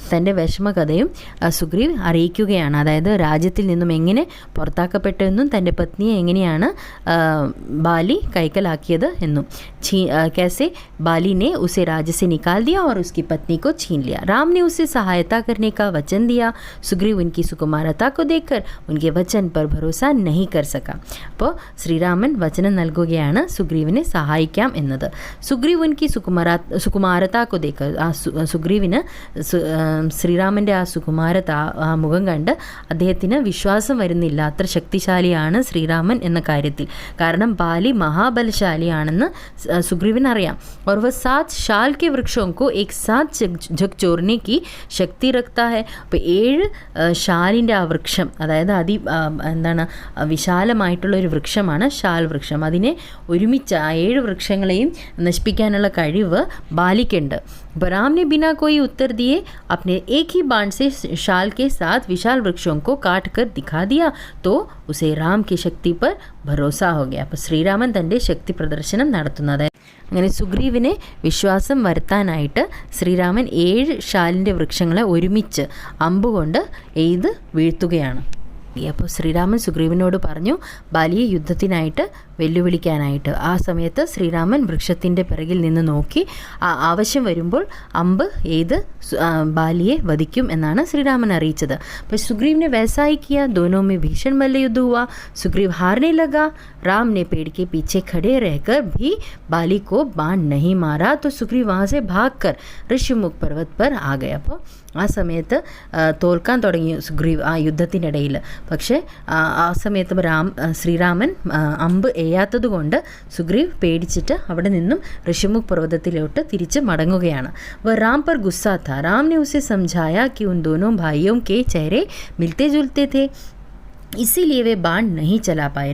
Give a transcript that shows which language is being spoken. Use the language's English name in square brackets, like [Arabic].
[Malayalam] തൻ്റെ വിഷമകഥയും സുഗ്രീവ് അറിയിക്കുകയാണ്. അതായത് രാജ്യത്തിൽ നിന്നും എങ്ങനെ പുറത്താക്കപ്പെട്ടെന്നും തൻ്റെ പത്നിയെ എങ്ങനെയാണ് ബാലി കൈക്കലാക്കിയത് എന്നും. [Hindi] कैसे बाली ने उसे राज्य से निकाल दिया और उसकी पत्नी को छीन लिया. राम ने उसे सहायता करने का वचन दिया. सुग्रीव उनकी सुकुमारता को देखकर उनके वचन पर भरोसा नहीं कर सका. [Malayalam] അപ്പോൾ ശ്രീരാമൻ വചനം നൽകുകയാണ് സുഗ്രീവിനെ സഹായിക്കാം എന്നത്. [Hindi] സുഗ്രീവ് ഉൻകി സുകുമാരത को देखकर, [Malayalam] ആ സുഗ്രീവിന് ശ്രീരാമൻ്റെ ആ സുകുമാരത, ആ മുഖം കണ്ട് അദ്ദേഹത്തിന് വിശ്വാസം വരുന്നില്ല, അത്ര ശക്തിശാലിയാണ് ശ്രീരാമൻ എന്ന കാര്യത്തിൽ. കാരണം ബാലി മഹാബലശാലിയാണെന്ന് सुग्रीवन അറിയാം. [Hindi] और वह 7 शाल के वृक्षों को एक साथ झकझोरने की शक्ति रखता है. [Malayalam] അപ്പോൾ 7 ഷാലിൻ്റെ ആ വൃക്ഷം, അതായത് എന്താണ് വിശാലമായിട്ടുള്ള ഒരു വൃക്ഷമാണ് ഷാൽ വൃക്ഷം. അതിനെ ഒരുമിച്ച് ആ 7 വൃക്ഷങ്ങളെയും നശിപ്പിക്കാനുള്ള കഴിവ് ബാലിക്കുണ്ട്. [Hindi] राम ने बिना कोई उत्तर दिए अपने एक ही बाण से शाल के साथ विशाल वृक्षों को काट कर दिखा दिया, तो उसे राम की शक्ति पर भरोसा हो गया. [Malayalam] അപ്പോൾ ശ്രീരാമൻ തൻ്റെ ശക്തി പ്രദർശനം നടത്തുന്നത്. അങ്ങനെ സുഗ്രീവിനെ വിശ്വാസം വരുത്താനായിട്ട് ശ്രീരാമൻ 7 ഷാലിൻ്റെ വൃക്ഷങ്ങളെ ഒരുമിച്ച് അമ്പുകൊണ്ട് എയ്ത് വീഴ്ത്തുകയാണ്. അപ്പോൾ ശ്രീരാമൻ സുഗ്രീവനോട് പറഞ്ഞു ബാലിയെ യുദ്ധത്തിനായിട്ട് വെല്ലുവിളിക്കാനായിട്ട്. ആ സമയത്ത് ശ്രീരാമൻ വൃക്ഷത്തിൻ്റെ പിറകിൽ നിന്ന് നോക്കി ആവശ്യം വരുമ്പോൾ അമ്പ് എയ്ത് ബാലിയെ വധിക്കും എന്നാണ് ശ്രീരാമൻ അറിയിച്ചത്. [Hindi] അപ്പോൾ സുഗ്രീവ് ने वैसा ही किया. दोनों में भीषण मल्लयुद्ध हुआ. सुग्रीव हारने लगा. राम ने पेड़ के पीछे खड़े रहकर भी बाली को बाण नहीं मारा, तो सुग्रीव वहाँ से भागकर ऋषिमुख पर्वत पर आ गया. [Malayalam] അപ്പോൾ ആ സമയത്ത് തോൽക്കാൻ തുടങ്ങി സുഗ്രീവ് ആ യുദ്ധത്തിനിടയിൽ. പക്ഷേ ആ സമയത്ത് ശ്രീരാമൻ അമ്പ് എയ്യാത്തത് കൊണ്ട് സുഗ്രീവ് പേടിച്ചിട്ട് അവിടെ നിന്നും ഋഷിമുഖ് पर्वतത്തിലോട്ട് തിരിച്ച് മടങ്ങുകയാണ്. [Hindi] वह राम पर गुस्सा था. राम ने उसे समझाया कि उन दोनों भाइयों के चेहरे मिलते जुलते थे, इसीलिए वे बाण नहीं चला पाए.